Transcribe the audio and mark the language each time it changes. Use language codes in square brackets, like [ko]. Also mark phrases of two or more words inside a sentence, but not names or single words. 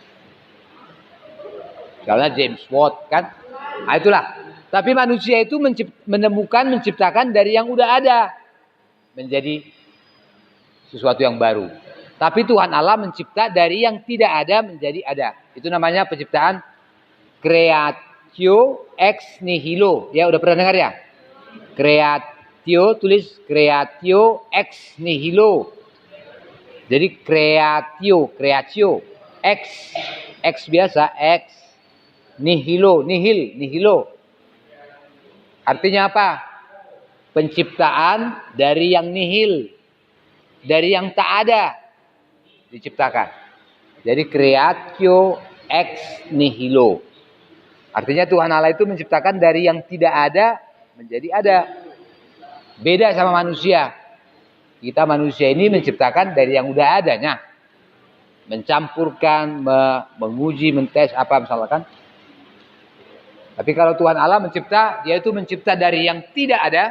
[id] Karena James Watt kan? Itulah. Tapi manusia itu menciptakan dari yang udah ada menjadi sesuatu yang baru. Tapi Tuhan Allah mencipta dari yang tidak ada menjadi ada. Itu namanya penciptaan [la] creatio ex nihilo. [id] Ya udah pernah dengar ya? Creatio, tulis [la] creatio ex nihilo. [id] Jadi creatio, ex biasa, [la] ex nihilo, nihilo. [id] Artinya apa? Penciptaan dari yang nihil, dari yang tak ada diciptakan. Jadi [la] creatio ex nihilo. [id] Artinya Tuhan Allah itu menciptakan dari yang tidak ada menjadi ada. Beda sama manusia. Kita manusia ini menciptakan dari yang udah adanya. Mencampurkan, menguji, mentes apa misalkan. Tapi kalau Tuhan Allah mencipta, dia itu mencipta dari yang tidak ada.